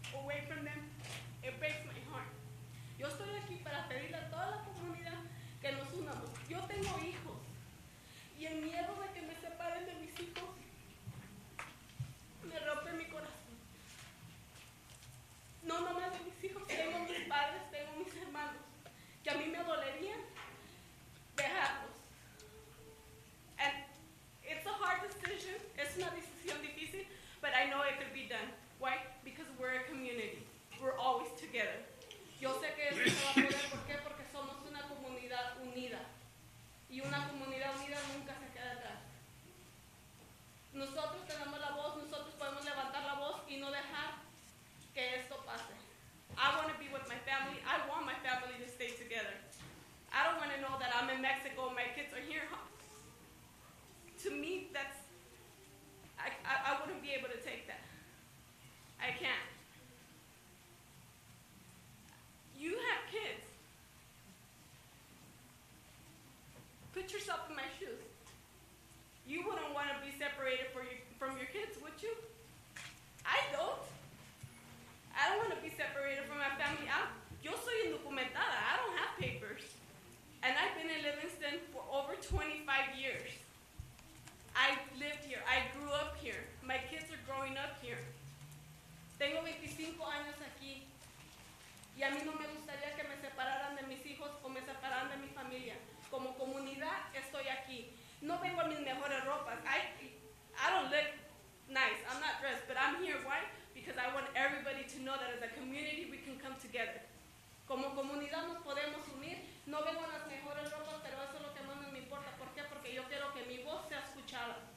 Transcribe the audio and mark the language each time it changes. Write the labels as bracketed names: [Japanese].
[English] away from them, it breaks my heart. [Spanish] Yo estoy aquí para pedirle a toda la comunidad que nos unamos. Yo tengo hijos y el miedo de que me separen de mis hijos me rompe mi corazón. No nomás de mis hijos, tengo mis padres, tengo mis hermanos, que a mí me dolería dejarlos. [English] And it's a hard decision, [Spanish] es una decisión difícil, [English] but I know it could be done. Why? Because we're a community. We're always together. [Spanish] Yo sé que eso se va a poder, ¿por qué? Porque somos una comunidad unida. Y una comunidad unida nunca se queda atrás. Nosotros tenemos la voz, nosotros podemos levantar la voz y no dejar que esto pase. [English] I want to be with my family. I want my family to stay together. I don't want to know that I'm in Mexico and my kids are here. To me, that's, I wouldn't be able to take that. I can't. You have kids. Put yourself in my shoes. You wouldn't want to be separated from your kids, would you? I don't. I don't want to be separated from my family. [Spanish] Yo soy indocumentada. [English] I don't have papers. And I've been in Livingston for over 25 years. I lived here. I grew up here. My kids are growing up here. [Spanish] Tengo 25 años aquí. Y a mí no me gustaría que me separaran de mis hijos o me separaran de mi familia. Como comunidad estoy aquí. No vengo en mis mejores ropas. [English] I don't look nice. I'm not dressed, but I'm here. Why? Because I want everybody to know that as a community we can come together. [Spanish] Como comunidad nos podemos unir. No vengo en las mejores ropas, pero eso es lo que más me importa. ¿Por qué? Porque yo quiero que mi voz sea escuchada.